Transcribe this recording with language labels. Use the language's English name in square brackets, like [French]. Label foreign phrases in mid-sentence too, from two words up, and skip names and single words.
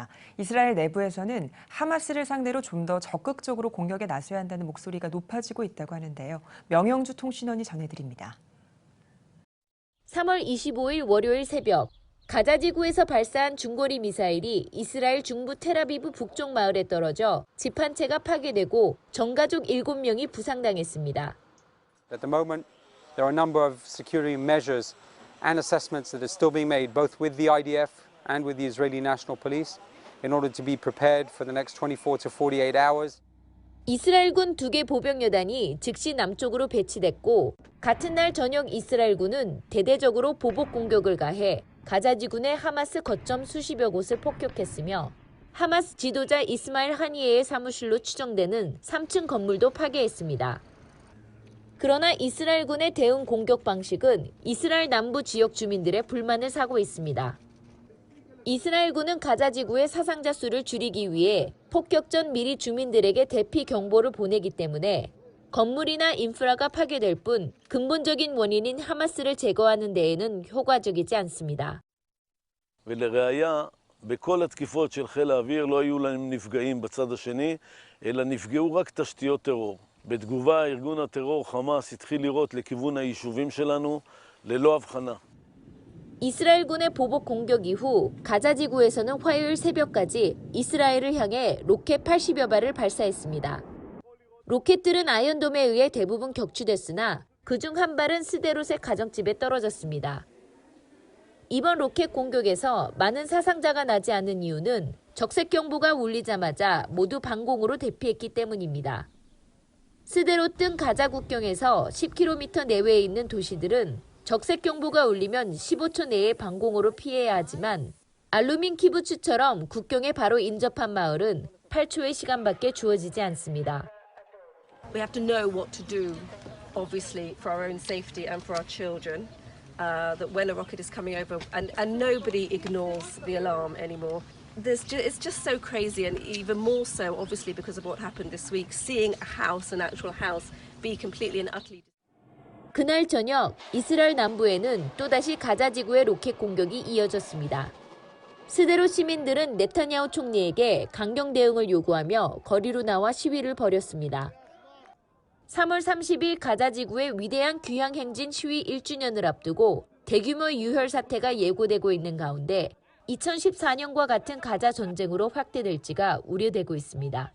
[Korean] 이스라엘 내부에서는 하마스를 상대로 좀 더 적극적으로 공격에 나서야 한다는 목소리가 높아지고 있다고 하는데요. 명영주 통신원이 전해드립니다. 3월 25일 월요일 새벽 가자 지구에서 발사한 중거리 미사일이 이스라엘 중부 텔아비브 북쪽 마을에 떨어져 집 한 채가 파괴되고 전가족 7명이 부상당했습니다. [English] At the moment, there are a number of security measures and assessments that are still being made both with the IDF and with the Israeli National Police in order to be prepared for the next 24 to 48 hours. [Korean] 이스라엘군 2개 보병여단이 즉시 남쪽으로 배치됐고 같은 날 저녁 이스라엘군은 대대적으로 보복 공격을 가해 가자지구 내 하마스 거점 수십여 곳을 폭격했으며 하마스 지도자 이스마일 하니예의 사무실로 추정되는 3층 건물도 파괴했습니다. 그러나 이스라엘군의 대응 공격 방식은 이스라엘 남부 지역 주민들의 불만을 사고 있습니다. 이스라엘군은 가자지구의 사상자 수를 줄이기 위해 폭격 전 미리 주민들에게 대피 경보를 보내기 때문에 건물이나 인프라가 파괴될 뿐 근본적인 원인인 하마스를 제거하는 데에는 효과적이지 않습니다. [Hebrew] ולראיה, בכל התקיפות של חיל האוויר לא היו להם נפגעים בצד השני, אלא נפגעו רק תשתיות טרור. בתגובה, ארגון הטרור חמאס התחיל לירות לכיוון היישובים שלנו ללא הבחנה. [Korean] 이스라엘군의 보복 공격 이후 가자지구에서는 화요일 새벽까지 이스라엘을 향해 로켓 80여 발을 발사했습니다. 로켓들은 아이언돔에 의해 대부분 격추됐으나 그중 한 발은 스데롯의 가정집에 떨어졌습니다. 이번 로켓 공격에서 많은 사상자가 나지 않은 이유는 적색 경보가 울리자마자 모두 방공으로 대피했기 때문입니다. 스데롯 등 가자 국경에서 10km 내외에 있는 도시들은 적색 경보가 울리면 15초 내에 방공으로 피해야 하지만 알루민 키부츠처럼 국경에 바로 인접한 마을은 8초의 시간밖에 주어지지 않습니다. [English] We have to know what to do, obviously, for our own safety and for our children. That when a rocket is coming over, and nobody ignores the alarm anymore. It's just so crazy, and even more so, obviously, because of what happened this week, seeing a house, an actual house, be completely and utterly. [Korean] 그날 저녁 이스라엘 남부에는 또다시 가자 지구의 로켓 공격이 이어졌습니다. 스데롯 시민들은 네타냐후 총리에게 강경 대응을 요구하며 거리로 나와 시위를 벌였습니다. 3월 30일 가자 지구의 위대한 귀향 행진 시위 1주년을 앞두고 대규모 유혈 사태가 예고되고 있는 가운데 2014년과 같은 가자 전쟁으로 확대될지가 우려되고 있습니다.